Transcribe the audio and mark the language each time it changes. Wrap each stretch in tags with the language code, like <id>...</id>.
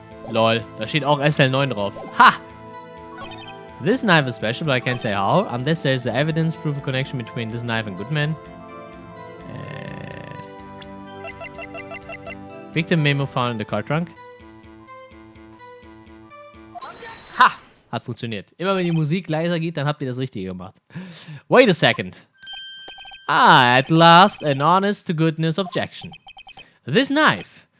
<de>Lol, da steht auch SL9 drauf. Ha!</de> <en>This knife is special, but I can't say how, unless there's evidence proof a connection between this knife and Goodman. Victim memo found in the car trunk.</en> <de>Ha! Hat funktioniert. Immer wenn die Musik leiser geht, dann habt ihr das Richtige gemacht.</de> <en>Wait a second. At last, an honest to goodness objection. This knife.</en>